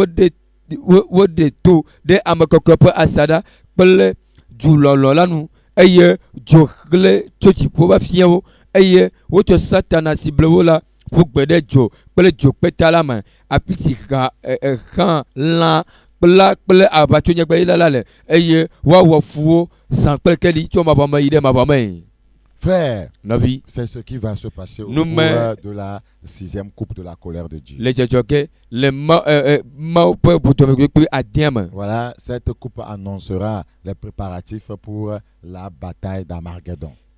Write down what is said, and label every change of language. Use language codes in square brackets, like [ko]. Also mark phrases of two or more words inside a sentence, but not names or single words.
[ee] woɖe to ɖe ame kɔkɔ ƒe asaɖa kple dzulɔlɔ la nu eye dzo xlẽ tso dziƒo va fia wo eye wotsɔ Satana si ble wo la ƒu gbe ɖe dzo kple dzokpeta la me afi si xã lã kple aʋatsonyagbe la le eye woawɔ fuwo zã kple keli tso mavɔ me yi ɖe mavɔ me. [fr] Frère, c'est ce qui va se passer au cours de la 6e coupe de la colère de Dieu. Voilà, cette coupe annoncera les préparatifs pour la bataille d'Armageddon.